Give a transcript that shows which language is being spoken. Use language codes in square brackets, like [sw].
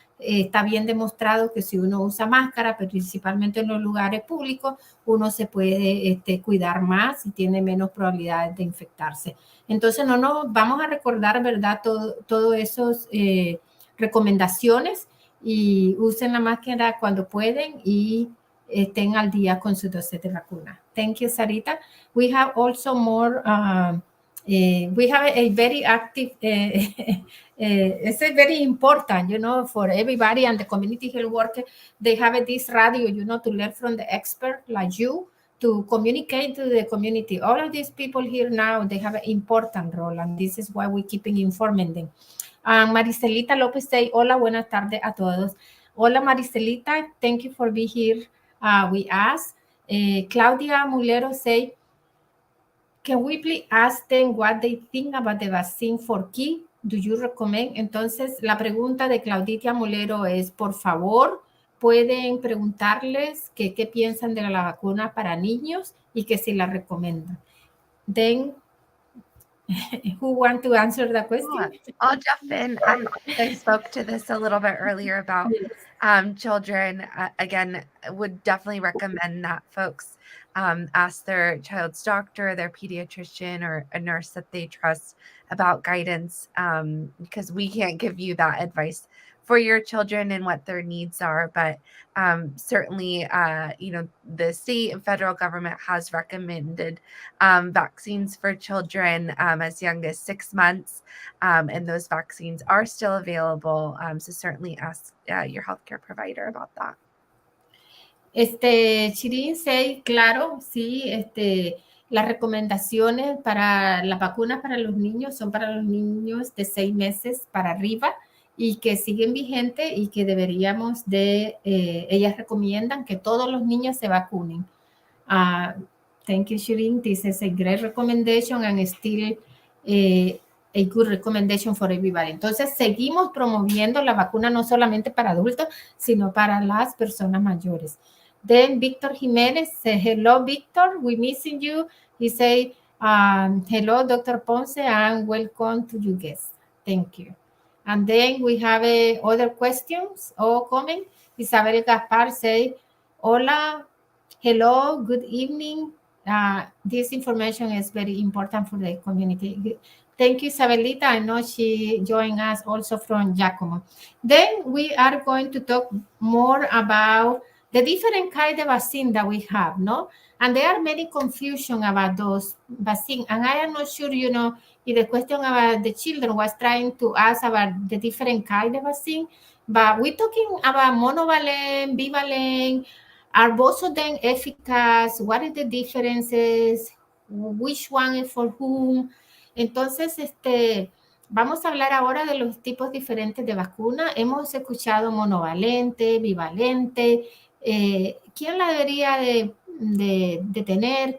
[es] Está bien demostrado que si uno usa máscara, principalmente en los lugares públicos, uno se puede cuidar más y tiene menos probabilidades de infectarse. Entonces, vamos a recordar, ¿verdad? Todo esas recomendaciones y usen la máscara cuando pueden y estén al día con su dosis de vacuna. [en] Thank you, Sarita. We have also more, we have a very active, it's very important, for everybody and the community health worker. They have this radio, to learn from the expert like you, to communicate to the community. All of these people here now, they have an important role, and this is why we keep informing them. Maricelita López say, [es] hola, buenas tardes a todos. Hola, [en] Maricelita, thank you for being here with us. Claudia Mulero say, can we please ask them what they think about the vaccine for kids? Do you recommend? [es] Entonces, la pregunta de Claudita Mulero es, por favor, pueden preguntarles qué piensan de la vacuna para niños y que si la recomiendan. [en] Then, who want to answer the question? I'll jump in. I spoke to this a little bit earlier about children. Again, would definitely recommend that folks ask their child's doctor, their pediatrician, or a nurse that they trust about guidance, because we can't give you that advice for your children and what their needs are. But certainly, the state and federal government has recommended vaccines for children as young as 6 months, and those vaccines are still available. So certainly ask your healthcare provider about that. [es] Shireen say, claro, sí, las recomendaciones para las vacunas para los niños son para los niños de 6 meses para arriba y que siguen vigentes y que deberíamos ellas recomiendan que todos los niños se vacunen. [en] Thank you, Shireen. This is a great recommendation and still a good recommendation for everybody. [es] Entonces, seguimos promoviendo la vacuna no solamente para adultos, sino para las personas mayores. [en] Then Victor Jimenez say, hello, Victor, we're missing you. He say, hello, Dr. Ponce, and welcome to you guests. Thank you. And then we have other questions or comments. Isabel Gaspar say, hola, hello, good evening. This information is very important for the community. Thank you, Isabelita. I know she joined us also from Giacomo. Then we are going to talk more about the different kind of vaccine that we have, no? And there are many confusion about those vaccines. And I am not sure, if the question about the children was trying to ask about the different kind of vaccine, but we're talking about monovalent, bivalent, Are both of them efficacious? What are the differences? Which one is for whom? [es] Entonces, vamos a hablar ahora de los tipos diferentes de vacuna. Hemos escuchado monovalente, bivalente. ¿Quién la debería de tener?